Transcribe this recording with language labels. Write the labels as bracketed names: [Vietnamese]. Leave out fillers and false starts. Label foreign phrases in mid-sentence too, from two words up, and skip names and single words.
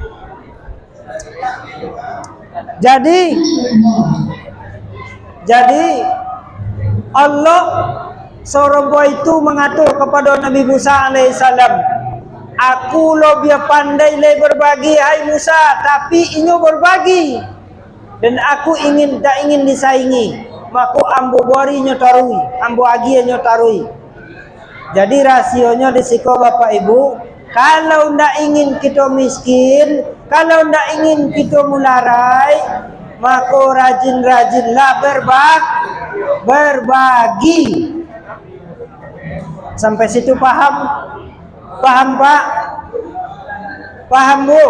[Indonesian] Jadi Allah seorang itu mengatur kepada Nabi Musa alaihissalam, aku lebih pandai berbagi hai Musa, tapi inyo berbagi dan aku tak ingin disaingi, maka [Minangkabau] ambo bori nyo tarui, ambo agi nyo tarui. [Indonesian] Jadi rasionya disiko Bapak Ibu, kalau ndak ingin kita miskin, kalau ndak ingin kita mularai, maka rajin-rajinlah berbagi. Sampai situ paham? Paham Pak? Paham Bu?